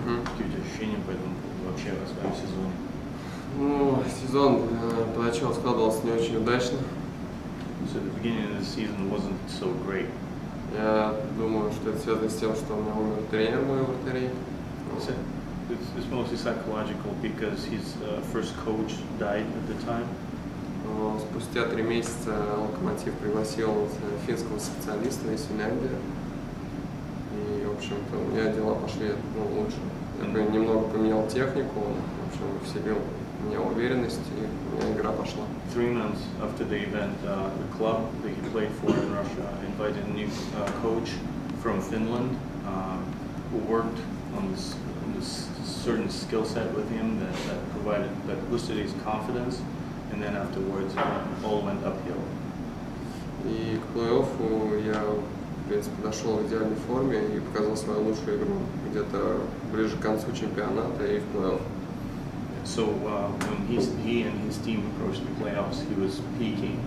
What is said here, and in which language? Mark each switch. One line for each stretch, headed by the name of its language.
Russian: Какие у тебя ощущения по этому вообще о своем сезоне? Ну, сезон поначалу складывался не очень удачно.
English: So the beginning of the season wasn't so great.
Russian: Я думаю, что это связано с тем, что у меня умер тренер мой вратарей.
English: It's mostly psychological because his first coach died at the time.
Russian: Спустя 3 месяца Локомотив пригласил финского специалиста из Финляндии. И, в общем-то, у меня дела пошли лучше. Я немного поменял технику, он, в общем, вселил в меня уверенность, и у меня игра пошла.
English: 3 months after the event, the club that he played for in Russia invited a new coach from Finland who worked on this certain skill set with him that boosted his confidence, and then afterwards all went uphill.
Russian: И к плей-оффу я, в принципе, дошел в идеальной форме и показал свою лучшую игру где-то ближе к концу чемпионата и в плей-офф.
English: So when he and his team approached the playoffs, he was peaking.